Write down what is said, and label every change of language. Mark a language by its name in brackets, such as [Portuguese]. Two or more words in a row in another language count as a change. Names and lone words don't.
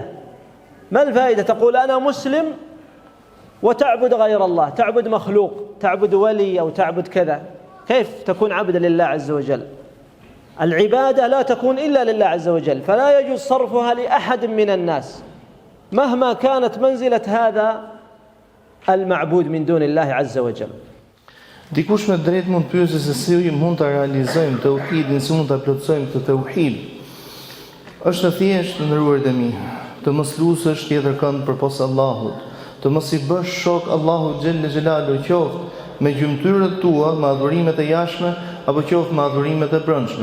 [Arabic] ما الفائدة تقول أنا مسلم وتعبد غير الله، تعبد مخلوق، تعبد ولي أو تعبد كذا؟ كيف تكون عبدا لله عز وجل؟ العبادة لا تكون إلا لله عز وجل، فلا يجوز صرفها لأحد من الناس مهما كانت منزلة هذا المعبود من دون الله عز وجل. [Albanian] Dikush me drejt mund pyesë se si mund ta realizojmë tauhidin, si mund ta plotësojmë këtë tauhid. Është thjesht, ndëruarit e mi, të mos lusësh tjetër kënd përpos Allahut, të mos i bësh shok Allahut [Arabic] جل جلاله, [Albanian] qoftë me gjymtyrët tua, me adhurimet e jashtme, apo qoftë me adhurimet e brendshme.